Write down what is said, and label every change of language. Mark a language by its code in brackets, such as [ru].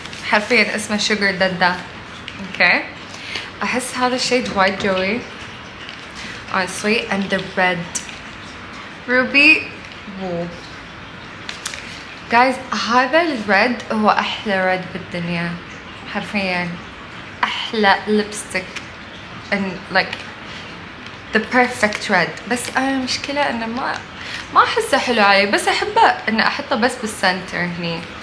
[ar] حرفيا اسمه Sugar Dada. [en] Okay [ar] أحس هذا الشيد وايد جوي [en] honestly and the red ruby. Whoa. [ar] guys هذا الريد هو أحلى ريد بالدنيا حرفيا أحلى lipstick [en] and like the perfect red. [ar] بس أنا مشكلة إنه ما أحسه حلو علي بس أحبه إنه أحطه بس بالسنتر هني.